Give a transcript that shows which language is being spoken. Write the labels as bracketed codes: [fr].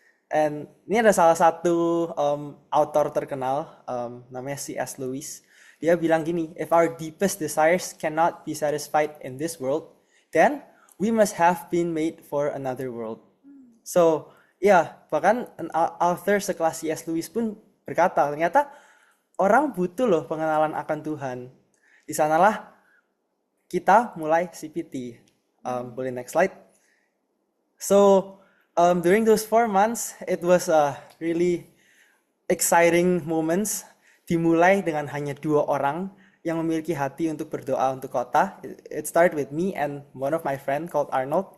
[id] And ini ada salah satu author terkenal, namanya C.S. Lewis. [en] Dia bilang gini, if our deepest desires cannot be satisfied in this world, then we must have been made for another world. [id] So, bahkan author sekelas C.S. Lewis pun berkata, ternyata orang butuh loh pengenalan akan Tuhan. Di sanalah kita mulai CPT. Boleh next slide. [en] So, during those 4 months, it was a really exciting moments. [id] Dimulai dengan hanya 2 orang yang memiliki hati untuk berdoa untuk kota. [en] It started with me and one of my friend called Arnold.